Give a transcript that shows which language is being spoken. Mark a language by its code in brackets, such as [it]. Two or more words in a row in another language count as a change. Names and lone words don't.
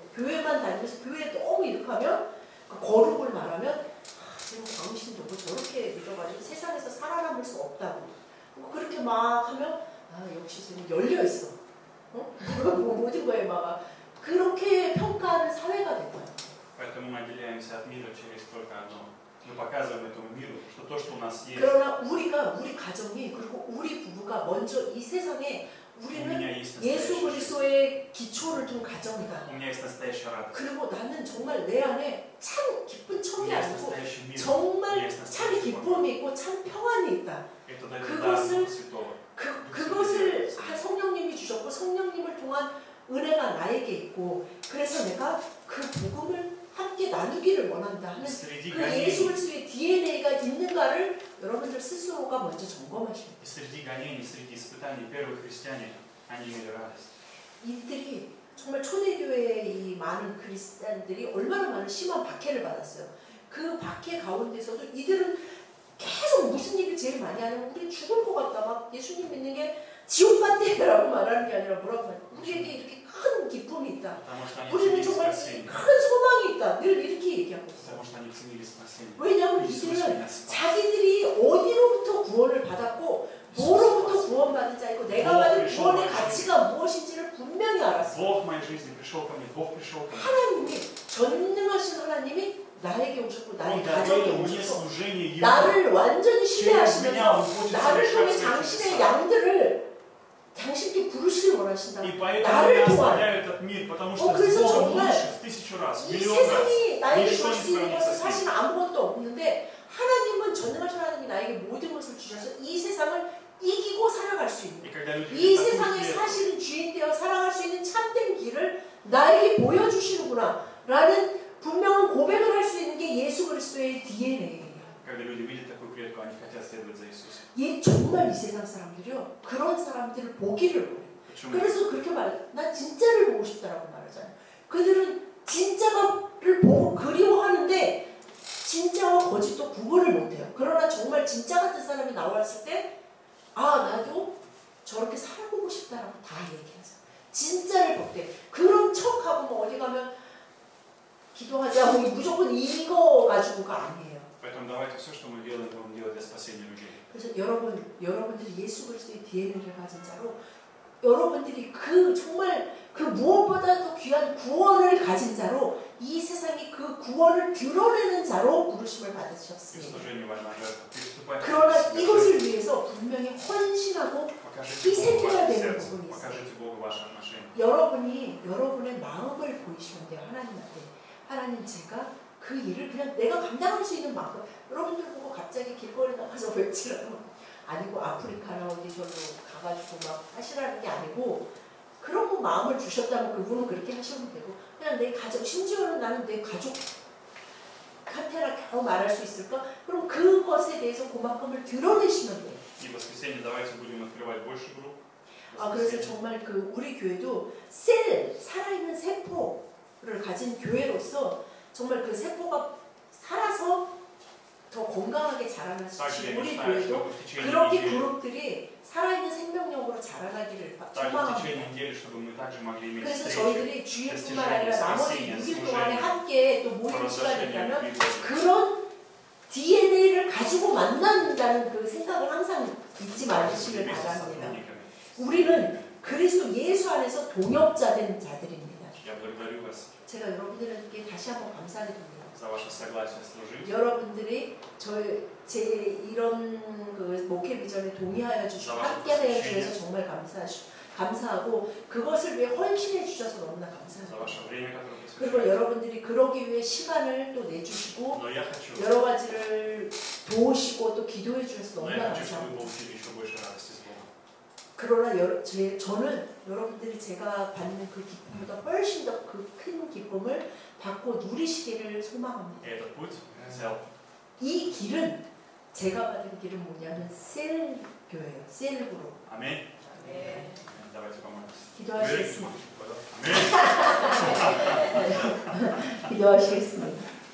[ko] 교회만 다니면서 교회에 너무 이룩하면 그 거룩을 말하면 지금 당신도 뭐 저렇게 믿어가지고 세상에서 살아남을 수 없다고 그렇게 막 하면 역시 지금 열려있어. 모든 거에 막 그렇게 평가하는 사회가 된 거예요. [ru] Поэтому мы отделяемся от мира через только одно. Мы показываем этому миру, что то, что у нас есть, [ko] 그러나 우리 가정이 그리고 우리 부부가 먼저 이 세상에 [ru] у [ko] 우리는 [ru] меня есть [ko] 예수 [ru] настоящая жизнь. [ko] 그리스도의 기초를 둔 가정이다. [ru] У меня есть настоящая радость. [ko] 그리고 나는 정말 내 안에 참 기쁜 [ru] У [ko] 척이 [ru] меня есть [ko] 아니고 [ru] настоящий мир. [ko] 정말 [ru] есть [ko] 참 [ru] настоящий покой. [ko] 기쁨이 있고 참 평안이 있다. [ru] Это дает [ko] 그것을- [ru] дар Духа Святого. [ko] 그것을 성령님이 주셨고 성령님을 통한 은혜가 나에게 있고 그래서 내가 그 복음을 함께 나누기를 원한다 하는 [ru] Среди [ko] 그 예수 [ru] гонений, [ko] 그리스도의 DNA가 있는가를 여러분들 스스로가 먼저 점검하십니다. [ru] и среди гонений, среди испытаний первые христиане, они имели радость. [ko] 이들이 정말 초대교회의 이 많은 그리스도인들이 얼마나 많은 심한 박해를 받았어요. 그 박해 가운데서도 이들은 계속 무슨 얘기를 제일 많이 하냐면 우리 죽을 것 같다. 막 예수님 믿는 게 지옥 같대라고 말하는 게 아니라 뭐라고 말해요. 우리에게 이렇게 큰 기쁨이 있다. [ru] Потому что они [ko] 우리는 [ru] ценили [ko] 정말 [ru] спасение. [ko] 큰 소망이 있다. 늘 이렇게 얘기하고 있어요. [ru] Потому что они ценили спасение. [ko] 왜냐하면 [ru] Иисус [ko] 이들은 [ru] меня спас. [ko] 자기들이 어디로부터 구원을 받았고 뭐로부터 구원받은 자이고 내가 받은 구원의 가치가 무엇인지를 분명히 알았어요. [ru] Бог в моей жизни пришел ко мне, Бог пришел ко мне. [ko] 하나님이 전능하신 하나님이 나에게 오셨고 나의 [ru] Он [ko] 가정에 [ru] доверил мне [ko] 오셨고 [ru] служение Ему. [ko] 나를 완전히 [ru] Через меня Он [ko] 신뢰하시면서 [ru] будет [ko] 나를 [ru] совершать [ko] 통해 [ru] свои [ko] 당신의 [ru] чудеса. [ko] 양들을 당신께 부르시길 원하신다. [ru] И поэтому [ko] 나를 [ru] я [ko] 통한 [ru] оставляю этот мир, потому что [ko] 그래서 [ru] с Богом [ko] 정말 [ru] лучше в 1000 раз, [ko] 이 [ru] миллион раз. [ko] 세상이 나에게 줄 [ru] ничто [ko] 수 [ru] не [ko] 있는 [ru] сравнится [ko] 것은 [ru] с ним. [ko] 사실 아무것도 없는데 하나님은 전능하신 하나님이 나에게 모든 것을 주셔서 이 세상을 이기고 살아갈 수 있는 [ru] И когда люди [ko] 이 [ru] видят такую [ko] 세상의 [ru] клетку, [ko] 사실은 주인 되어 살아갈 수 있는 참된 길을 나에게 보여주시는구나 라는 분명한 고백을 할 수 있는 게 예수 그리스도의 DNA예요. [ru] когда люди видят такую клетку, они хотят следовать за Иисусом. [ko] 정말 이 세상 사람들이요 그런 사람들을 보기를 원해요. [ru] Почему? [ko] 그래서 그렇게 말해요. 난 진짜를 보고 싶다라고 말하잖아요. 그들은 진짜를 보고 그리워하는데 진짜와 거짓도 구분을 못해요. 그러나 정말 진짜 같은 사람이 나왔을 때 아 나도 저렇게 살아보고 싶다라고 다 얘기하죠. 진짜를 볼 때 그런 척하고 뭐 어디 가면 기도하자 뭐 무조건 이거 가지고가 아니에요. [ru] Поэтому давайте все, что мы делаем, будем делать для спасения людей. [ko] 그래서 여러분들이 예수 그리스도의 DNA를 가진 자로 여러분들이 정말 그 무엇보다도 귀한 구원을 가진 자로 이 세상이 그 구원을 드러내는 자로 부르심을 [ru] И [ko] 받으셨습니다. [ru] служение важна жертва. Переступайте [ko] 그러나 [ru] через себя [ko] 이것을 [ru] жизнь. [ko] 위해서 분명히 헌신하고 [ru] Покажите [ko] 희생해야 [ru] Богу ваше [ko] 되는 [ru] сердце. [ko] 부분이 있어요. [ru] Покажите Богу ваши отношения. [ko] 여러분이 여러분의 마음을 보이시면 돼요. 하나님한테. 하나님 제가 그 일을 그냥 내가 감당할 수 있는 만큼 여러분들 보고 갑자기 길거리 나가서 외치라고 아니고 아프리카나 어디 절로 가가지고 막 하시라는 게 아니고 그런 거 마음을 주셨다면 그분은 그렇게 하시면 되고 그냥 내 가족 심지어는 나는 내 가족한테나 겨우 말할 수 있을까? 그럼 그것에 대해서 그만큼을 드러내시면 돼요. [ru] И в воскресенье давайте будем открывать больше групп. [ko] 아 그래서 정말 우리 교회도 살아있는 세포를 가진 교회로서 정말 그 세포가 살아서 더 건강하게 자라는 [ru] также я [ko] 우리 [ru] мечтаю, [ko] 교회도 [ru] чтобы в течение [ko] 그렇게 [ru] недели, [ko] 그룹들이 살아있는 생명력으로 자라나기를 [ru] также в течение [ko] 소망합니다. [ru] недели, чтобы мы также могли иметь [ko] 그래서 [ru] встречи, [ko] 저희들이 주일뿐만 아니라 나머지 6일 동안에 함께 또 모이는 시간이 [ru] провозглашение [ko] 있다면 [ru] любви Божией. [ko] 그런 DNA를 가지고 만난다는 그 생각을 항상 잊지 마시길 [ru] Вместе с [ko] 바랍니다. [ru] сотрудниками. [ko] 우리는 그리스도 예수 안에서 동역자된 자들입니다. [ru] Я благодарю вас [ko] 제가 여러분들에게 다시 한번 감사드립니다. [ru] за ваше согласие служить, [ko] 여러분들이 제 이런 그 목회 비전에 동의하여 주시고 함께하여 주셔서 정말 감사하고 그것을 위해 헌신해 주셔서 너무나 [ru] за [ko] 감사합니다. [ru] ваше время, которое [ko] 그리고 [ru] посвящаете. [ko] 여러분들이 그러기 위해 시간을 또 내주시고 [ru] Но я хочу, [ko] 여러 가지를 도우시고 또 기도해 주셔서 [ru] но [ko] 너무나 [ru] я хочу, чтобы вы [ko] 감사합니다. [ru] получили еще больше радости с Богом. [ko] 그러나 저는 여러분들이 제가 받는 그 기쁨보다 훨씬 더 그 큰 기쁨을 받고 누리시기를 소망합니다. [ru] И этот путь взял. [ko] 이 길은 제가 받은 길은 뭐냐면 셀교예요. 셀그룹. [ru] Аминь. [ko] 네. [ru] Давайте помолимся. [ko] 기도하시겠습니다. [ru] Аминь. [ko] 기도하시겠습니다.